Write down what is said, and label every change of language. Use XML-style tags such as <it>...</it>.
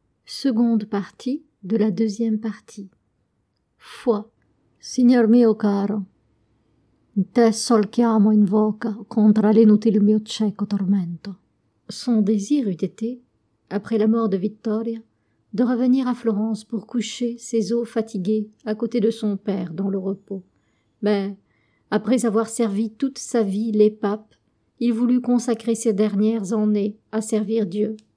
<fr>Seconde partie de la deuxième partie. Foi.</fr> <it>Signor mio caro. Te sol chiamo invoca contra l'inutile mio cieco tormento.</it> <fr>Son désir eût été, après la mort de Vittoria, de revenir à Florence pour coucher ses os fatigués à côté de son père dans le repos. Mais, après avoir servi toute sa vie les papes, il voulut consacrer ses dernières années à servir Dieu.</fr>